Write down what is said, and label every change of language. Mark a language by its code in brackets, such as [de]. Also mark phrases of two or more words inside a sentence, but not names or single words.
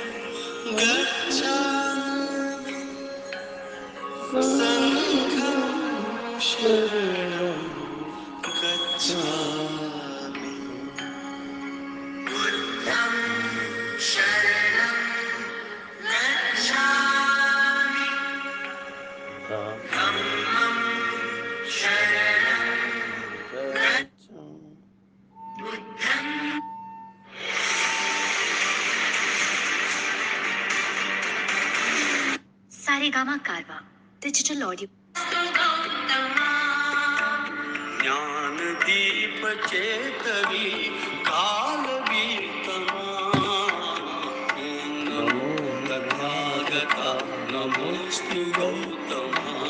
[pi] गच्छामि संघं शरणं गच्छामि बुद्धं शरणं गच्छामि धम्मं शरणं गच्छामि बुद्धं [en] सारेगामा कारवा digital audio [mr] ज्ञान दीप चेतवी काल बीतमा नमो तथागता नमोस्तु गौतमा